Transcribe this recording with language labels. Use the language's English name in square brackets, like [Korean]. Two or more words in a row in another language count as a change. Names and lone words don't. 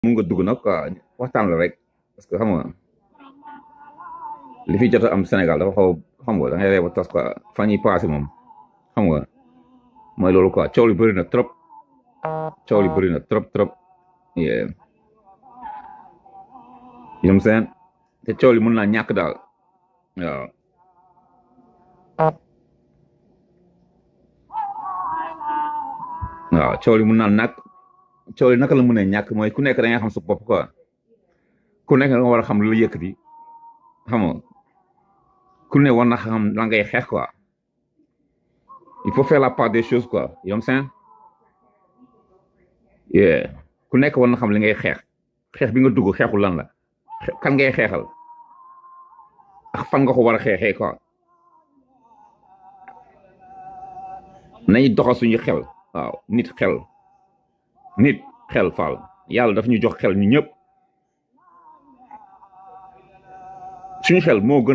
[Wolof] mun nga dugg nag quoi waxtaan la rek parce que xam nga li fi jot a am Sénégal dafa xaw xam nga da ngay reeba tas quoi fan yi passé moom xam nga mooy loolu quoi coow li bëri na trop coow li bëri na trop trop [English] yeah you know what I'm saying [Wolof] te coow li mën naa ñàkk daal waaw waaw coow li mën naa nàkk coow li naka la mën a ñàkk mooy ku nekk da nga xam sa bopp quoi ku nekk da nga war a xam lu la yëkkati xam nga ku ne war na xam la ngay xeex quoi [French] il faut faire la part des choses [Wolof] quoi [English] you know what I'm saying [Wolof] yeah ku nekk war na xam li ngay xeex bi nga dugg xeexu lan la kan ngay xeexal ak fan nga ko war a xeexee quoi nañu doxal suñu xel waaw nit xel faal yàlla daf ñu jox xel ñu ñëpp suñu xel moo gën